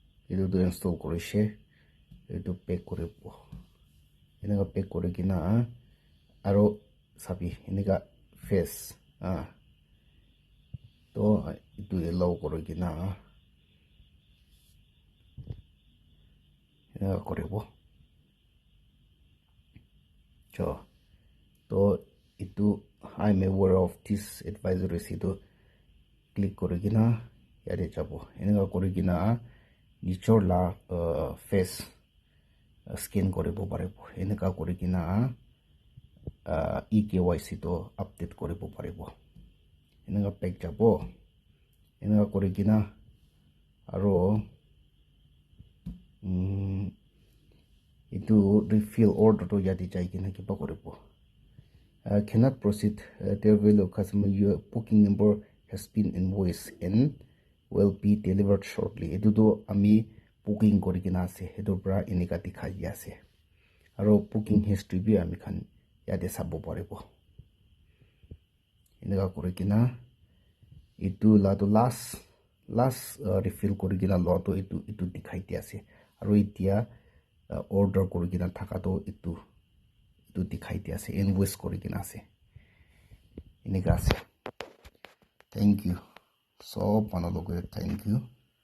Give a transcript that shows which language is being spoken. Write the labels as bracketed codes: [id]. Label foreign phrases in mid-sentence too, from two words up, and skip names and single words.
[nag] etu tu install korishe etu pack koribo eneka pack korikina aro sabi eneka face to etu allow korikina eneka koribo to itu [en] I'm aware of this advisory [nag] situ click korikina yate jabo eneka korikina nichor la face scan koribo paribo eneka korikina EKYC to update koribo paribo eneka pack jabo eneka korikina aro itu refill order to yate jaikina kiba koribo [en] cannot proceed their value customer your booking number has been invoiced and will be delivered shortly [nag] etu to ami booking korikina ase etu pra eneka dikhai ase aro [en] booking history [nag] bi ami khan yate sabo paribo eneka korikina itu la to [en] last refill [nag] korikina lo to itu dikhai di ase aro itia order korikina thaka to itu dikhai di ase invoice korikina ase eneka ase [en] thank you [nag] so panaloge [en] thank you